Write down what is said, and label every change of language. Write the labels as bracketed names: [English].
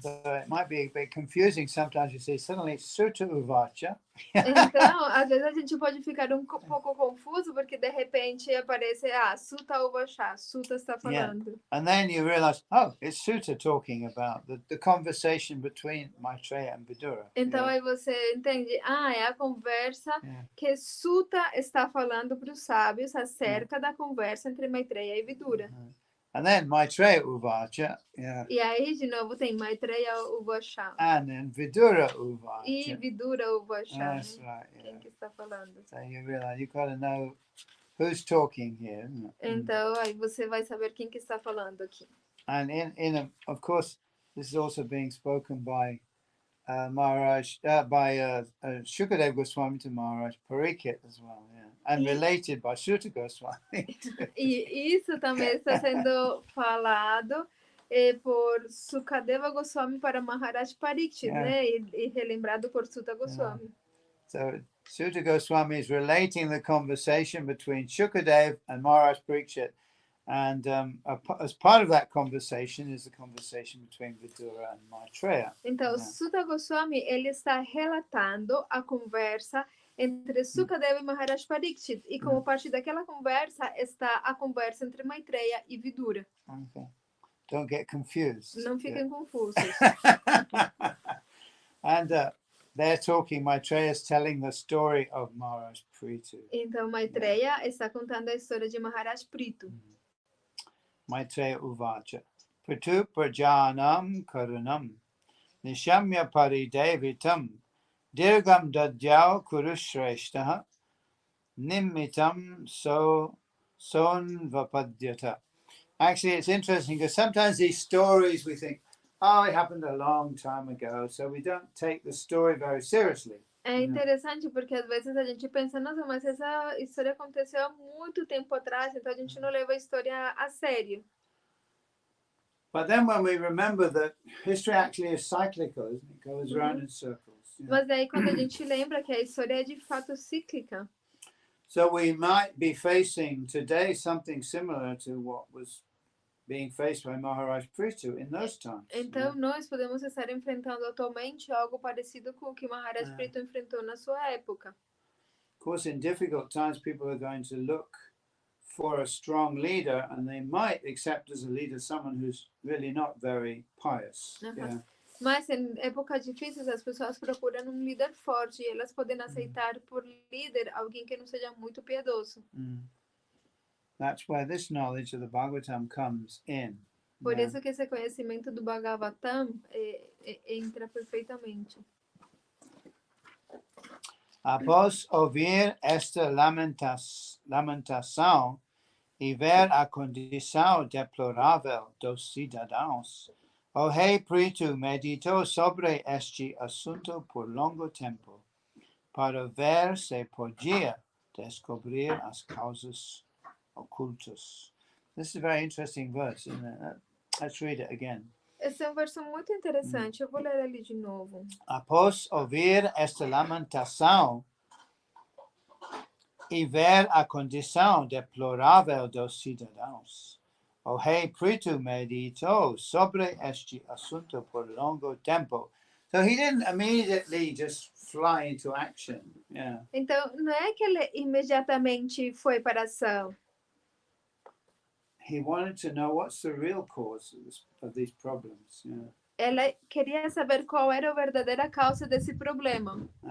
[English] So it might be a bit confusing sometimes. You see suddenly Sutta Uvacha. [Portuguese] Então, às vezes a gente pode ficar pouco confuso porque de repente aparece Sutta Uvacha, Sutta está falando. [English] Yeah. And then you realize, oh, it's Sutta talking about the conversation between Maitreya and Vidura. [Portuguese] Então aí você entende, é a conversa que Sutta está falando para os sábios acerca da conversa entre Maitreya e Vidura. [English] And then Maitreya Uvacha. [Portuguese] E aí de novo tem Maitreya Uvacha. [English] And then Vidura Uvacha. [Portuguese] E Vidura Uvacha. [English] That's right. [Portuguese] Quem que está falando? [English] So you realize you've got to know who's talking here. [Portuguese] Então aí você vai saber quem que está falando aqui. [English] And of course, this is also being spoken by Maharaj, by Shukadeva Goswami to Maharaj Pariksit as well, and related by Sutta Goswami. [Portuguese] E isso também está sendo falado por Sukadeva Goswami para Maharaj Pariksit, né? E relembrado por Sutta Goswami. [English] So Sutta Goswami is relating the conversation between Shukadeva and Maharaj Pariksit. And as part of that conversation is the conversation between Vidura and Maitreya. [Portuguese] Então, Sutta Goswami, ele está relatando a conversa entre Sukadeva e Maharaj Pariksit. E como parte daquela conversa está a conversa entre Maitreya e Vidura. [English] Okay. Don't get confused. [Portuguese] Não fiquem confusos. [English] And they're talking, Maitreya is telling the story of Maharaj Pritu. [Portuguese] Então, Maitreya está contando a história de Maharaj Pritu. [Sanskrit] Maitreya Uvacha. Pritu prajanam karunam. Nishamya paridevitam. Dirgam dadyao kurushreshtaha. Nimmitam sonvapadyata. [English] Actually, it's interesting because sometimes these stories we think, it happened a long time ago, so we don't take the story very seriously. [Portuguese] É interessante porque às vezes a gente pensa, nossa, mas essa história aconteceu há muito tempo atrás, então a gente não leva a história a sério. [English] But then when we remember that history actually is cyclical, isn't it? It goes around in circles. [Portuguese] Mas daí quando a gente lembra que a história é de fato cíclica. [English] So we might be facing today something similar to what was being faced by Maharaj Pritu in those times. [Portuguese] Então nós podemos estar enfrentando atualmente algo parecido com o que Maharaj Pritu enfrentou na sua época. [English] Of course, in difficult times, people are going to look for a strong leader, and they might accept as a leader someone who's really not very pious. [Portuguese] Mas em épocas difíceis as pessoas procuram um líder forte e elas podem aceitar por líder alguém que não seja muito piedoso. [English] That's where this knowledge of the Bhagavatam comes in. [Portuguese] Por isso que esse conhecimento do Bhagavatam entra perfeitamente. Após ouvir esta lamentação e ver a condição deplorável dos cidadãos, o rei Pritu meditou sobre este assunto por longo tempo, para ver se podia descobrir as causas ocultas. [English] This is a very interesting verse, isn't it? Let's read it again. [Portuguese] Esse é um verso muito interessante. Eu vou ler ele de novo. Após ouvir esta lamentação e ver a condição deplorável dos cidadãos, o rei Pritu meditou sobre este assunto por longo tempo. [English] So he didn't immediately just fly into action. [Portuguese] Então, não é que ele imediatamente foi para a ação. [English] He wanted to know what's the real cause of these problems. [Portuguese] Ele queria saber qual era a verdadeira causa desse problema.